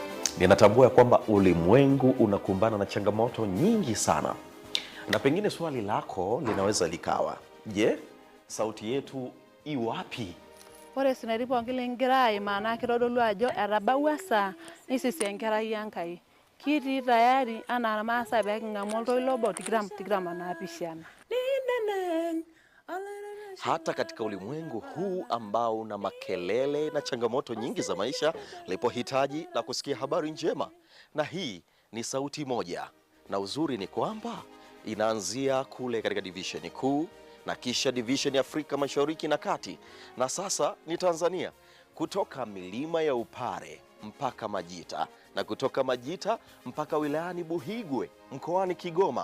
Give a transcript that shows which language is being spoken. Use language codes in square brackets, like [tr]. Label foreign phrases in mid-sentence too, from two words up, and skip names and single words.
[sw] Ninatambua kwamba ulimwengu unakumbana na changamoto nyingi sana. Na pengine swali lako linaweza likawa, je, sauti yetu iwapi? [mas] Ore sinaripo ongilingirai maana kitodolu ajo etabaua saa nisisi enkerai Enkai. Kitii tayari anaa irmaasai pee king'amu oltoilo obo tikitam naapishana. [sw] Hata katika ulimwengu huu ambao una makelele na changamoto nyingi za maisha, lipo hitaji la kusikia habari njema. Na hii ni sauti moja. Na uzuri ni kwamba inaanzia kule katika divisheni kuu, na kisha divisheni Afrika Mashariki na Kati, na sasa ni Tanzania, kutoka milima ya Upare mpaka Majita, na kutoka Majita mpaka wilayani Buhigwe mkoani Kigoma.